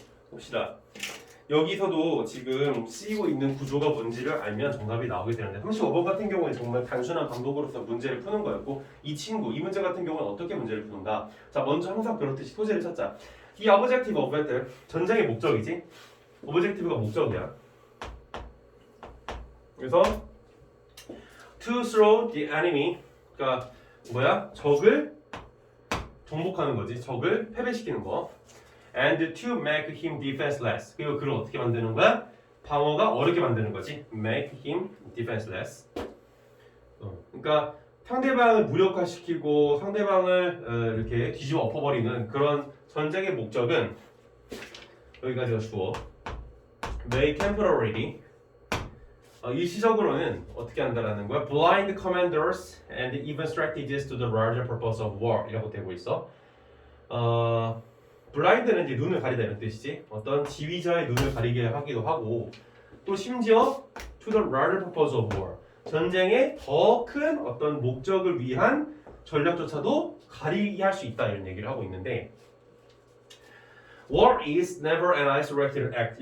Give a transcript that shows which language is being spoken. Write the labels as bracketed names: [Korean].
[Korean] 봅시다. 여기서도 지금 쓰이고 있는 구조가 뭔지를 알면 정답이 나오게 되는데 35번 같은 경우는 정말 단순한 방법으로서 문제를 푸는 거였고 이 문제 같은 경우는 어떻게 문제를 푸는가? 자, 먼저 항상 그렇듯이 소재를 찾자. 이 [English] objective of battle, [Korean] 전쟁의 목적이지? objective가 목적이야. 그래서 [English] to throw the enemy, [Korean] 그러니까 뭐야? 적을 정복하는 거지. 적을 패배시키는 거. [English] And to make him defenseless. [Korean] 그리고 그를 어떻게 만드는 거야? 방어가 어렵게 만드는 거지. [English] Make him defenseless. [Korean] 그러니까 상대방을 무력화시키고 상대방을 이렇게 뒤집어 엎어버리는 그런 전쟁의 목적은 여기까지가 주어. [English] May temporarily. [Korean] 일시적으로는 어떻게 한다라는 거야? [English] Blind commanders and even strategies to the larger purpose of war. [Korean] 이라고 되고 있어. 블라인드는 이제 눈을 가리다 이런 뜻이지. 어떤 지휘자의 눈을 가리게 하기도 하고 또 심지어 [English] to the larger purpose of war. [Korean] 전쟁의 더 큰 어떤 목적을 위한 전략조차도 가리게 할 수 있다 이런 얘기를 하고 있는데 [English] War is never an isolated act.